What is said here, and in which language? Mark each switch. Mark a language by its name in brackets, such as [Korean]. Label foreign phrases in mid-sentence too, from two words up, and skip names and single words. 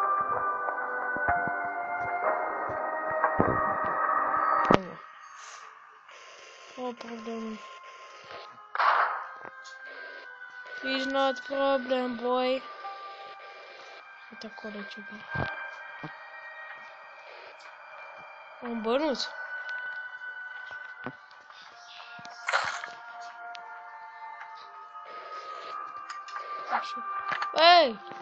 [Romanian] O problemă. [English] It's not problem, boy. [Romanian] Uite acolo ceva. Un bănuț. Așa. Hey!